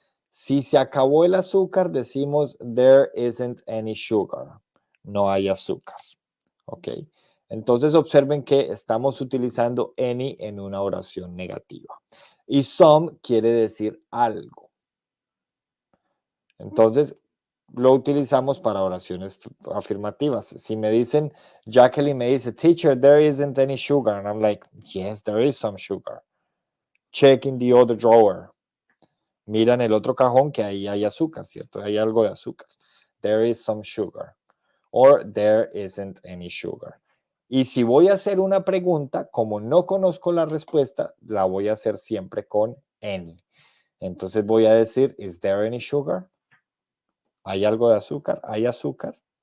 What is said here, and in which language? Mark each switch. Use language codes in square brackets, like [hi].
[es] Si se acabó el azúcar, decimos [en] there isn't any sugar. [es] No hay azúcar. ¿Ok? Entonces observen que estamos utilizando any en una oración negativa. Y some quiere decir algo. Entonces lo utilizamos para oraciones afirmativas. Si me dicen, Jacqueline me dice, [en] teacher, there isn't any sugar. And I'm like, yes, there is some sugar. Check in the other drawer. [es] Mira en el otro cajón que ahí hay azúcar, ¿cierto? Hay algo de azúcar. [en] There is some sugar. Or there isn't any sugar. [es] Y si voy a hacer una pregunta, como no conozco la respuesta, la voy a hacer siempre con any. Entonces voy a decir, [en] is there any sugar? [es] ¿Hay algo de azúcar? ¿Hay azúcar?